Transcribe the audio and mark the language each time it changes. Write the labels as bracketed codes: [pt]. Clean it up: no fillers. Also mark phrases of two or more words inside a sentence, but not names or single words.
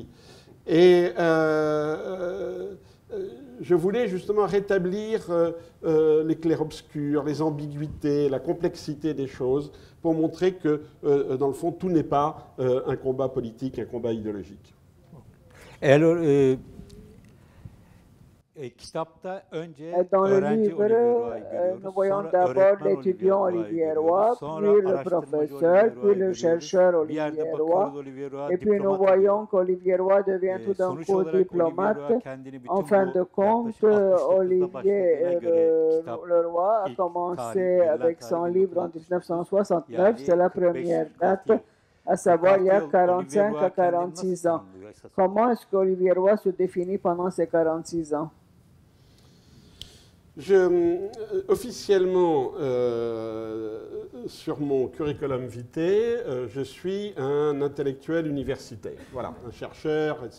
[fr] Et je voulais justement rétablir les clairs-obscurs, les ambiguïtés, la complexité des choses, pour montrer que, dans le fond, tout n'est pas un combat politique, un combat idéologique. Et alors, [tr] kitapta önce [fr] Dans le [tr] öğrenci [fr] livre, [tr] Olivier Roy'u görüyoruz. [fr] nous voyons [tr] Sonra [fr] d'abord [tr] öğretmen [fr] l'étudiant [tr] Olivier [fr] Olivier [tr] Roy'u [fr] Roy, [tr] görüyoruz. Sonra [fr] puis le [tr] araştırmacı [fr] professeur, [tr] Olivier [fr] puis [tr] Roy'u [fr] le [tr] görüyoruz. [fr] chercheur [tr] Bir [fr] Olivier [tr] yerde [fr] Roy. [tr] bakıyoruz Olivier Roy [fr] Et puis nous [tr] diplomat [fr] voyons [tr] oluyor. [fr] qu'Olivier Roy devient tout d'un [tr] Sonuç [fr] coup [tr] olarak Olivier [fr] diplomate. [tr] Roy kendini bütün [fr] En fin [tr] bu [fr] de compte, [tr] yaklaşık 69'da [fr] Olivier [tr] başladığına göre kitap [fr] Leroy a [tr] ilk [fr] commencé [tr] tarih, [fr] avec [tr] verilen [fr] son [tr] tarih [fr] livre en 1969, [tr] yani [fr] c'est la [tr] 45 [fr] première date, [tr] yıl. [fr] à savoir il y a [tr] 46 yıl [fr] 45 [tr] Olivier [fr] à [tr] Roy kendini [fr] 46 [tr] nasıl [fr] ans. [tr] tanımlıyor esas olarak? [fr] Comment est-ce qu'Olivier Roy se définit pendant ces 46 ans? Officiellement, sur mon curriculum vitae, je suis un intellectuel universitaire, voilà, un chercheur, etc.